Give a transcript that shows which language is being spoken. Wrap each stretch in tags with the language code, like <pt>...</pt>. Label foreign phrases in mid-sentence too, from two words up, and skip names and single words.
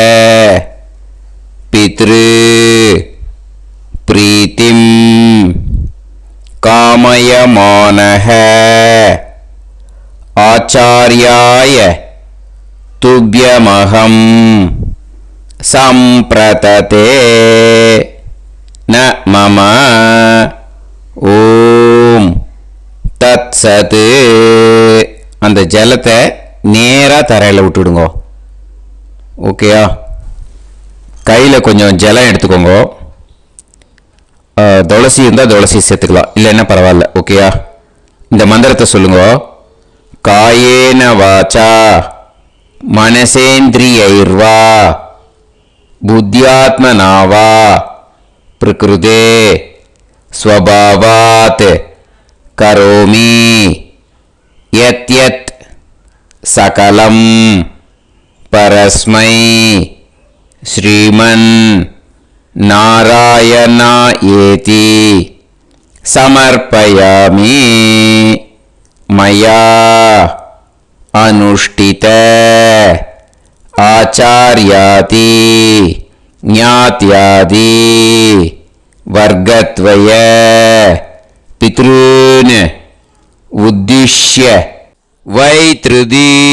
<sa>पितृ प्रीतिं कामयमानः आचार्याय तुभ्यमहं संप्रतते न मम ओम् तत् सत्.</sa> <ta>அந்த ஜலத்தை நேராக தரையில் விட்டுடுங்க. ஓகேயா? கையில் கொஞ்சம் ஜலம் எடுத்துக்கோங்க. துளசி இருந்தால் துளசி சேர்த்துக்கலாம், இல்லைன்னா பரவாயில்ல. ஓகேயா? இந்த மந்திரத்தை சொல்லுங்க.</ta> <sa>कायेन वाचा मनसेन्द्रियैर्वा बुद्ध्यात्मनावा प्रकृतेः स्वभावात् करोमि यत् सकलं परस्मै श्रीमन् नारायणायेति समर्पयामि मया अनुष्ठित आचार्यादि ज्ञात्यादि वर्गद्वय पितॄन् उद्दिश्य वैतृदी</sa>